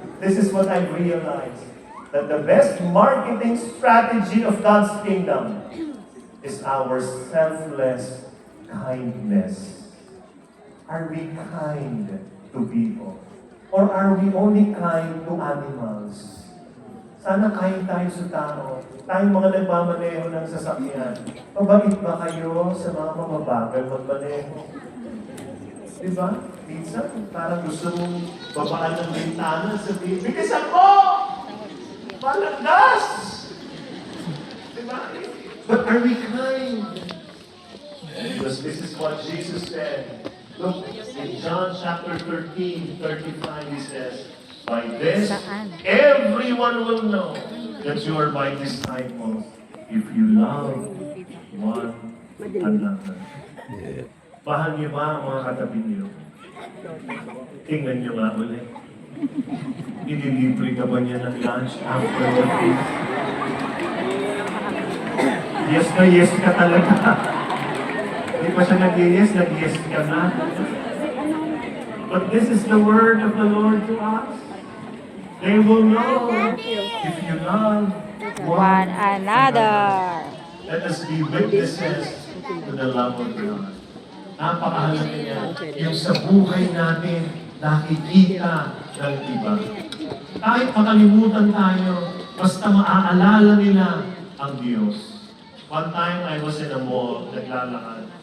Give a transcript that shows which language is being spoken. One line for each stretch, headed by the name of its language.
English: This is what I've realized. That the best marketing strategy of God's kingdom is our selfless kindness. Are we kind to people? Or are we only kind to animals?
Filipino: Sana kind tayo sa tao. Tayong mga nagmamaneho ng sasakyan. Mabait ba kayo sa mga mamabagal magmaneho? Diba? Minsan, parang gusto mong babaan ng bintana sabihin, bilisan mo! Malanggas! Diba?
English: But are we kind? Because this is what Jesus said. Look, in John chapter 13, 35, he says, by this, everyone will know that you are my disciples if you love one another.
Filipino: Mahal niyo ba ang mga katabi niyo? Tingnan niyo nga ulit. Nililibre ka ba niya ng lunch
English: after the feast?
Filipino: Yes ka talaga. Hindi pa siya nag-yes, nag-yes ka na.
English: But this is the word of the Lord to us. They will know if you love One another. Let us be witnesses to the love of God.
Filipino: Napakahalaga niya. Yung sa buhay natin, nakikita ng iba. Kahit makalimutan tayo, Basta maaalala nila ang Diyos.
English: One time, I was in a mall,
Filipino: naglalakad.